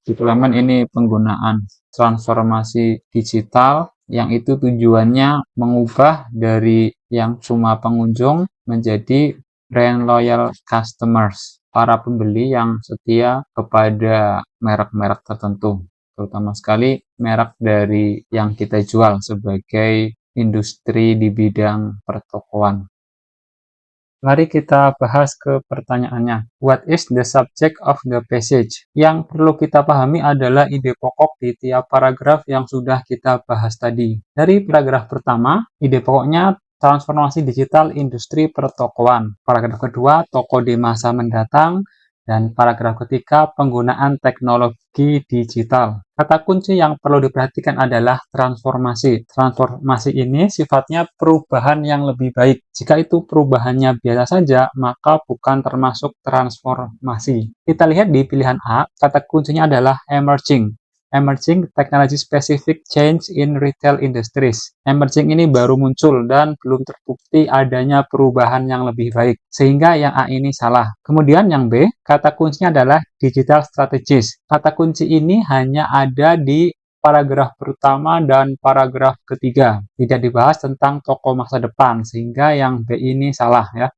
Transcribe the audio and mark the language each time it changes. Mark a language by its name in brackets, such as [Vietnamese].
[Indonesian] Deployment ini penggunaan transformasi digital yang itu tujuannya mengubah dari yang cuma pengunjung menjadi brand loyal customers, para pembeli yang setia kepada merek-merek tertentu, terutama sekali merek dari yang kita jual sebagai industri di bidang pertokoan. Mari kita bahas ke pertanyaannya. [English] What is the subject of the passage? [Indonesian] Yang perlu kita pahami adalah ide pokok di tiap paragraf yang sudah kita bahas tadi. Dari paragraf pertama, ide pokoknya transformasi digital industri pertokoan. Paragraf kedua, toko di masa mendatang. Dan paragraf ketiga, penggunaan teknologi digital. Kata kunci yang perlu diperhatikan adalah transformasi. Transformasi ini sifatnya perubahan yang lebih baik. Jika itu perubahannya biasa saja, maka bukan termasuk transformasi. Kita lihat di pilihan A, kata kuncinya adalah emerging. [English] Emerging Technology Specific Change in Retail Industries. [Indonesian] Emerging ini baru muncul dan belum terbukti adanya perubahan yang lebih baik. Sehingga yang A ini salah. Kemudian yang B, kata kuncinya adalah Digital Strategies. Kata kunci ini hanya ada di paragraf pertama dan paragraf ketiga. Tidak dibahas tentang tokoh masa depan, sehingga yang B ini salah ya.